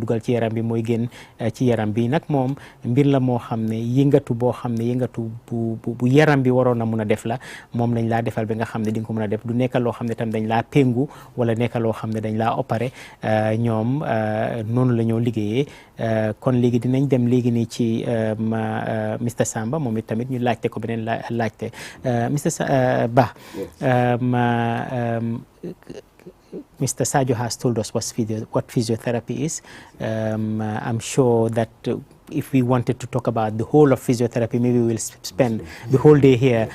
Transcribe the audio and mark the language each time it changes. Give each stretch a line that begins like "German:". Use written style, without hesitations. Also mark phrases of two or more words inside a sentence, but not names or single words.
Wolof: dugal ci yaram bi mooy génn ci yaram bi nag moom mbir la moo xam ne yëngatu boo xam ne yëngatu bu yaram bi waroon a mun a def la moom lañ laa defal ba nga xam ne di nga ko mën a def du nekk loo xam ne tam dañ laa péngu wala nekk loo xam ne dañ laa opéré ñoom noonu la ñoo liggéeyee kon léegi dinañ dem léegi nii ci Mr Samba moom it tamit ñu laajte ko beneen laajte Mr Bah Mr.
English: Sadio has told us what physiotherapy is. I'm sure that if we wanted to talk about the whole of physiotherapy, maybe we'll spend the whole day here.